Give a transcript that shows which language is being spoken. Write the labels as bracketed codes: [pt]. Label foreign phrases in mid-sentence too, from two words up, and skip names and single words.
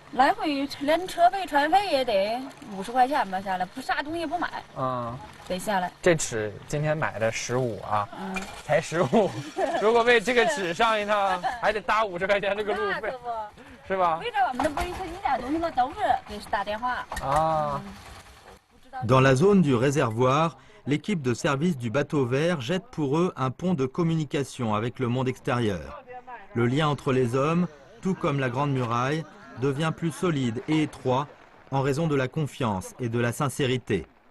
[zh] 来回连车费、船费也得50块钱吧，下来不啥东西不买。得下来。这尺今天买的15啊，才15。如果为这个尺上一趟，还得搭50块钱这个路费，是吧？为啥我们这不一点东西呢都是给打电话啊。 [fr] Dans la zone du réservoir, l'équipe de service du bateau vert jette pour eux un pont de communication avec le monde extérieur. Le lien entre les hommes, tout comme la Grande Muraille, devient plus solide et étroit en raison de la confiance et de la sincérité.